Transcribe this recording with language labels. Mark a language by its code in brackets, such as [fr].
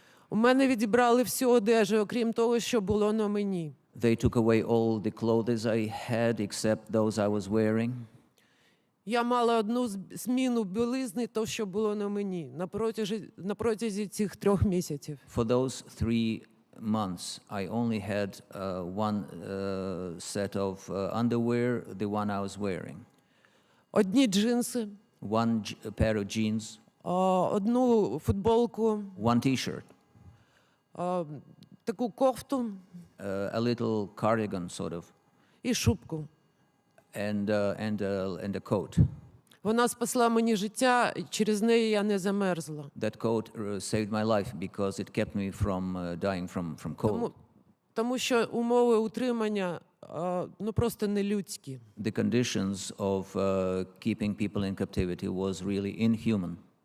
[uk] У мене відібрали всю одежу, окрім того, що було на мені. [en] They took away all the clothes I had except those I was wearing. [uk] Я мала одну зміну білизни, то, що було на мені, на протязі цих 3 місяців. [en] For those 3 months, I only had one set of underwear, the one I was wearing. [uk] Одні джинси. [en] One pair of jeans. [uk] Одну футболку. [en] One t-shirt. [uk] Таку кофту. [en] A little cardigan, sort of. [uk] І шубку. [en] And a coat. [uk] Вона спасла мені життя, і через неї я не замерзла. [en] That coat saved my life because it kept me from dying from cold. [uk] Тому що умови утримання просто нелюдські. [en] The conditions of keeping people in captivity was really inhuman.